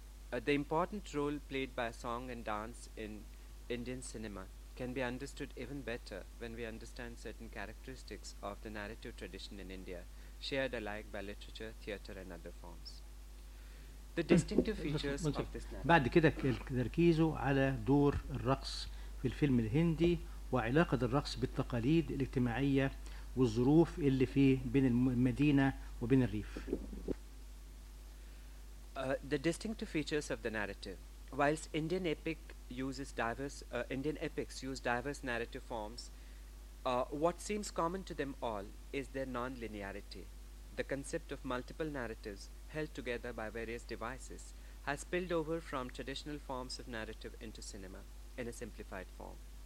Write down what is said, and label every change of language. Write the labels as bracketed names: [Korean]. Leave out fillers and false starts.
[English] The important role played by song and dance in Indian cinema can be understood even better when we understand certain characteristics of the narrative tradition in India, shared alike by literature, theatre and other forms. The distinctive features of this [Arabic] بعد كده تركيزه على دور الرقص في الفيلم الهندي وعلاقة الرقص بالتقاليد الاجتماعية والظروف اللي في بين المدينة وبين الريف. [English] The distinctive features of the narrative. Whilst Indian epics use diverse narrative forms, what seems common to them all is their non-linearity. the concept of multiple narratives held together by various devices has spilled over from traditional forms of narrative into cinema in a simplified form.